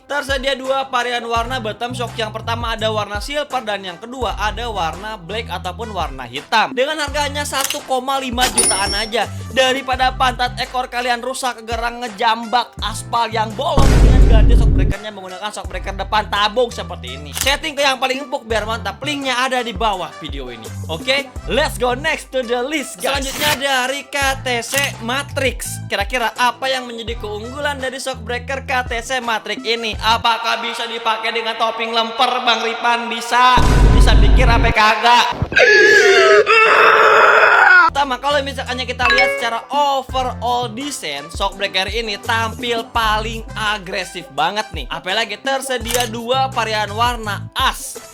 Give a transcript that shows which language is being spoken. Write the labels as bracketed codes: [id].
[id] Tersedia 2 varian warna bottom shock. Yang pertama ada warna silver, dan yang kedua ada warna black ataupun warna hitam. Dengan harganya 1,5 jutaan aja. Daripada pantat ekor kalian rusak gerang ngejambak aspal yang bolong, dengan ganti shockbreakernya menggunakan shockbreaker depan tabung seperti ini. Setting ke yang paling empuk biar mantap. Linknya ada di bawah video ini. [en] Oke, let's go next to the list guys. [id] Selanjutnya dari KTC Matrix. Kira-kira apa yang menjadi keunggulan dari shockbreaker KTC Matrix ini? Apakah bisa dipakai dengan topping lemper Bang Ripan? Bisa pikir apa kagak? Pertama, kalau misalkannya kita lihat secara overall desain, shockbreaker ini tampil paling agresif banget nih. Apalagi tersedia 2 varian warna as.